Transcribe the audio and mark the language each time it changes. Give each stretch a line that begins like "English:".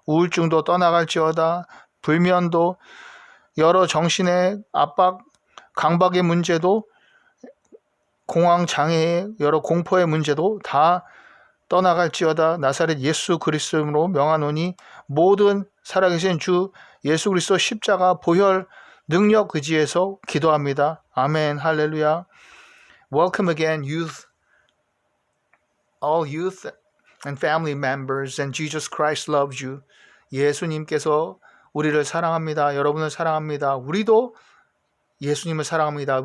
Korean: 우울증도 떠나갈지어다. 불면도, 여러 정신의 압박, 강박의 문제도, 공황장애의 여러 공포의 문제도 다 떠나갈지어다. 나사렛 예수 그리스도로 명하노니 모든 살아계신 주 예수 그리스도 십자가 보혈 능력 의지에서 기도합니다. 아멘. 할렐루야.
English: Welcome again, youth, all youth and family members, and Jesus Christ loves you.
Korean: 예수님께서 우리를 사랑합니다. 여러분을 사랑합니다. 우리도 예수님을 사랑합니다.